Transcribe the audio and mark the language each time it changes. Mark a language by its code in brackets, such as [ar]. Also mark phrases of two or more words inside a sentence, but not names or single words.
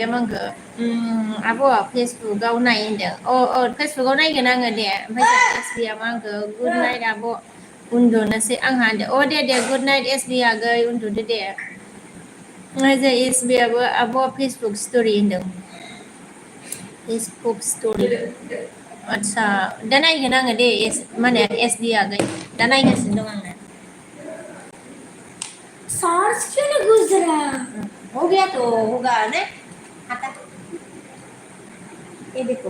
[brx] मा होनखो आब' फेसबुकाव नाय होनदों फेसबुकाव नायगोन आङो दे ओमफ्राय जोंहा SBया मा होनखो [en] good night [brx] आब' उन्दुनोसै आंहा होनदों दे [en] good night [brx] SD आगै उन्दुदो दे जों SBयाबो आब' [en] Facebook story [brx] होनदों [en] Facebook story [brx] आदसा दा नायगोन आङो दे माने SD आगै दा नायगासिनो दं आङो [hi] सांस क्यों नहीं घुस रहा हो गया तो होगा ने आता ये देखो